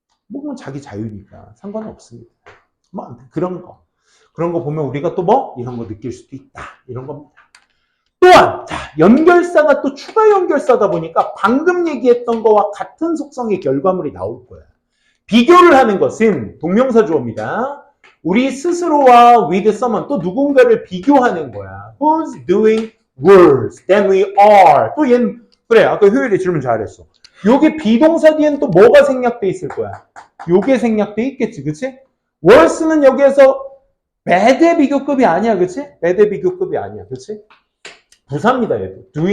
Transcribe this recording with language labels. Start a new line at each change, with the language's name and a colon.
Korean: 그건 자기 자유니까 상관없습니다. 그런 거 보면 우리가 또 이런 거 느낄 수도 있다, 이런 겁니다. 또한 연결사가 또 추가 연결사다 보니까 방금 얘기했던 거와 같은 속성의 결과물이 나올 거야. 비교를 하는 것은 동명사 주어입니다. 우리 스스로와
English: with someone
Korean: 또 누군가를 비교하는 거야.
English: Who's doing worse than we are.
Korean: 또 얘는 그래, 아까 효율이 질문 잘했어. 요게 비동사 뒤엔 또 뭐가 생략돼 있을 거야? 요게 생략돼 있겠지, 그치? worse는 여기에서 bad의 비교급이 아니야, 그치? bad의 비교급이 아니야, 그치? 부사입니다, 얘도.